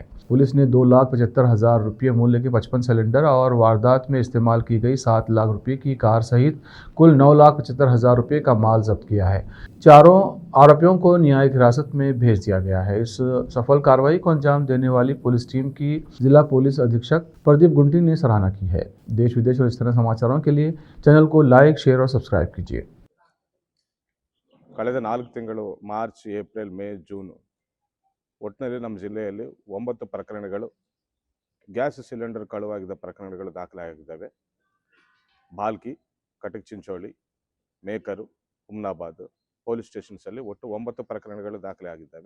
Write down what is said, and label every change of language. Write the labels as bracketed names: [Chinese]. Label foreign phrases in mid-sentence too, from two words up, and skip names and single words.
[Hindi] पुलिस ने 2,75,000 रुपये मूल्य के 55 सिलेंडर और वारदात में इस्तेमाल की गई 7 लाख रुपये की कार सहित कुल 9,75,000 रुपये का माल जब्त किया है। चारों आरोपियों को न्यायिक हिरासत में भेज दिया गया है। इस सफल कार्रवाई को अंजाम देने वाली पुलिस टीम की जिला पुलिस अधीक्षक प्रदीप गुंटी ने सराहना की है। देश विदेश और इस तरह समाचारों के लिए चैनल को लाइक, शेयर और सब्सक्राइब कीजिए। [Kannada] ಕಳೆದ 4 ತಿಂಗಳು ಮಾರ್ಚ್, ಏಪ್ರಿಲ್, ಮೇ, ಜೂನ್ ಒಟ್ಟಿನಲ್ಲಿ ನಮ್ಮ ಜಿಲ್ಲೆಯಲ್ಲಿ 9 ಪ್ರಕರಣಗಳು [English] gas cylinder [Kannada] ಕಳುವಾಗಿದ್ದ ಪ್ರಕರಣಗಳು ದಾಖಲಾಗಿದ್ದಾವೆ. ಭಾಲ್ಕಿ, ಕಟಕ್ ಚಿಂಚೋಳಿ, ಮೇಕರು, ಹುಮ್ನಾಬಾದ್ ಪೊಲೀಸ್ ಸ್ಟೇಷನ್ಸಲ್ಲಿ ಒಟ್ಟು 9 ಪ್ರಕರಣಗಳು ದಾಖಲೆ ಆಗಿದ್ದಾವೆ.